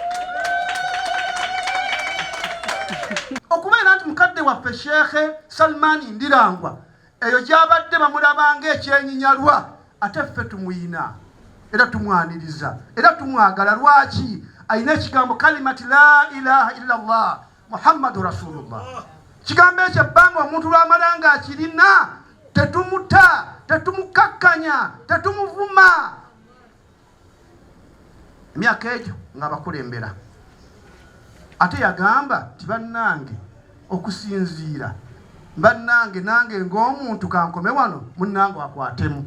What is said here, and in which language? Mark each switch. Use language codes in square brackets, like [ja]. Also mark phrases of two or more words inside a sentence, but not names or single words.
[lg] Okubeera nti mukadde waffe Sheekhe Salman Ndirangwa eyo gy'abadde bamulabanga ekyenyinyalwa, ate ffe tumuyina era tumwaniriza era tumwagala. Lwaki? Ayina ekigambo [ar] كلمة لا إله إلا الله محمد رسول الله. [lg] Kigambo ekyo ebbanga omuntu lwamala nga akirina tetumuta, tetumukakkanya, tetumuvuma. Emyaka egyo nga bakulembera. Ate yagamba ti bannange okusinziira, bannange nange ng'omuntu kankome wano munnange akwatemu.